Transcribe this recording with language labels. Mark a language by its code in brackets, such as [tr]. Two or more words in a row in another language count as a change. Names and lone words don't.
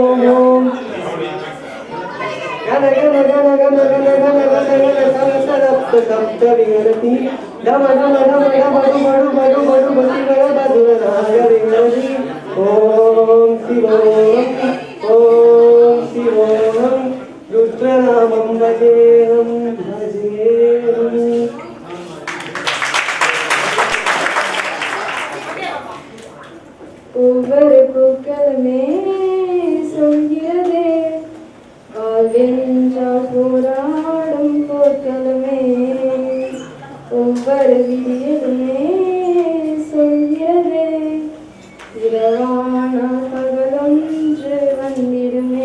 [sa] गण गण गण गण गण गण गण गण सप्त सप्त विगणति धम धम धम धम बडु बडु बडु बडु बडु बडुनाय विगणति. ओम शिवोहं रुद्रनामं भजेहं भजेहं. [ta] ஒவ்வொரு பூக்களுமே சொல்கிறதே, வாழ்வென்றால் போராடும் போர்க்களமே. ஒவ்வொரு விடியலுமே சொல்கிறதே, இரவானால் பகலொன்று வந்திடுமே.